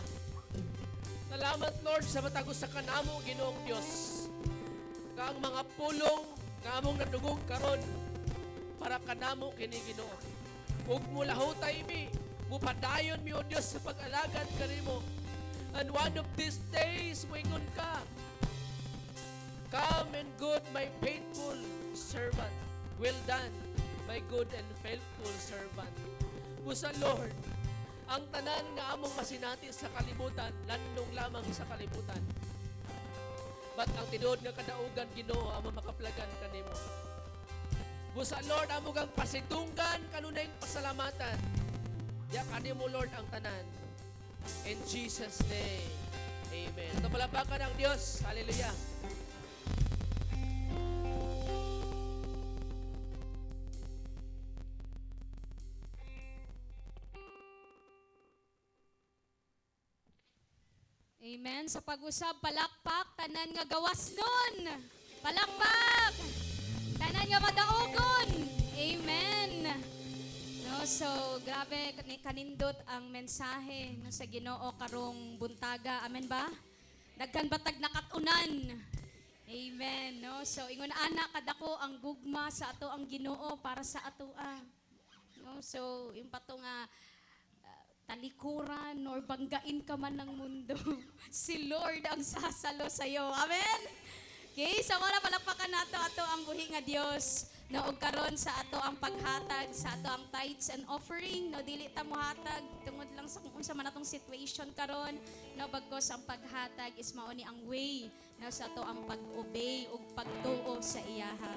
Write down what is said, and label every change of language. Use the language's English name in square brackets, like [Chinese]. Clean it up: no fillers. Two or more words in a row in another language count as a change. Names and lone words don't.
[Cebuano] Salamat Lord sa matagos sa kanamo Ginoong Dios. Nga ang mga pulong nga among nadugong karon para kanamo kini Ginoo. Ug mulahutay mi, mupadayon mi o Dios sa pag-alagad kanimo. [English] And one of these days moingon ka. Come and good my faithful servant. Well done, my good and faithful servant. [Cebuano] Busa Lord, ang tanan nga among masinati sa kalibutan, landong lamang sa kalibutan. But ang tinuod nga kadaugan Ginoo among makaplagan kanimo. Busa Lord, among ang pasitunggan kanunay pasalamatan. Ya kanimo Lord ang tanan. In Jesus' name, amen. [Filipino] Ito palapakan ang Diyos. Hallelujah. Amen. [Cebuano] Sa pag-usab, palakpak, tanan nga gawas nun. Palakpak! Tanan nga madaogon. Amen. No, so, grabe, kanindot ang mensahe no, sa Ginoo karong buntaga. Amen ba? Dagkan batag nakatunan. Amen. No, so, ingon ana kadako ang gugma sa ato ang Ginoo para sa atoa. No, so, [Filipino] yung pato nga talikuran or banggain ka man ng mundo. Si Lord ang sasalo sa iyo. Amen? [Cebuano] Okay, so wala palakpakan nato ato ang buhi nga Dios. No, og karon sa ato ang paghatag, sa ato ang [English] tithes and offering, [Cebuano] no dili ta mohatag tungod lang sa kung unsa man atong situation karon, no bagkos ang paghatag is mao ni ang way no sa ato ang pag-obey ug pagtuo sa iyaha.